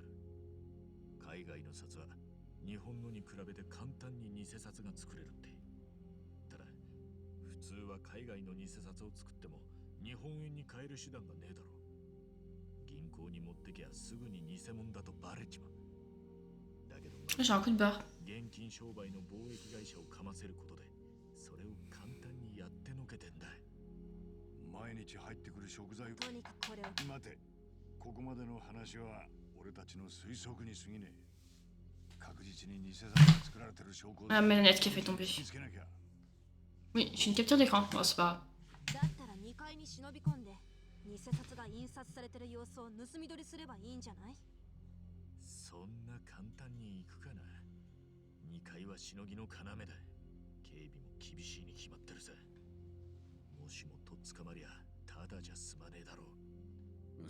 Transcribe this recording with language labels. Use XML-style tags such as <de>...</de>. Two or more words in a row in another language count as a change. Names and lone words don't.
<ja>海外の札は日本のに比べて簡単に偽札が作れるって。ただ普通は海外の偽札を作っても日本円に換える手段がねえだろ。銀行に持ってきゃすぐに偽物だとバレちまう。だけど</ja> <fr>J'ai un coup de barre.</fr> <ja>現金商売の貿易会社をかませることでそれを簡単にやってのけてんだ。毎日入ってくる食材を。とにかくこれを。待て、ここまでの話は俺たちの推測に過ぎねえ。確実に偽札が作られてる証拠</ja> <fr>Ah, ma lunette qui a fait tomber.</fr> <ja>見つけなきゃ。</ja> <fr>Oui, j'ai une capture d'écran. Bon, c'est pas</fr> <ja>だったら2階に忍び込んで偽札が印刷されてる様子を盗み取りすればいいんじゃない？そんな簡単に行くかな。2階はしのぎの要だ。警備も厳しいに決まってるさ。もしもとっ捕まりゃただじゃ済まねえだろう。</ja>